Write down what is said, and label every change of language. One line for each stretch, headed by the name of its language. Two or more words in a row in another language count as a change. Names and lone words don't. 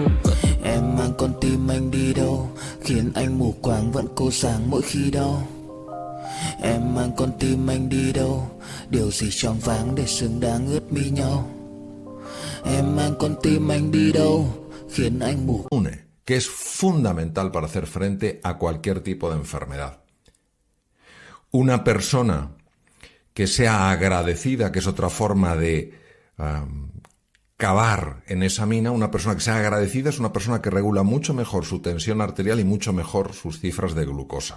Vietnamese: Em mang con tim anh đi đâu, khiến anh mù quáng vẫn cô sáng mỗi khi đau. Em mang con tim anh đi đâu, điều gì choáng váng để xứng đáng ướt mi nhau. Em mang con tim anh đi đâu, khiến anh mù.
Spanish: Que es fundamental para hacer frente a cualquier tipo de enfermedad. Una persona que sea agradecida, que es otra forma de cavar en esa mina, una persona que sea agradecida es una persona que regula mucho mejor su tensión arterial y mucho mejor sus cifras de glucosa.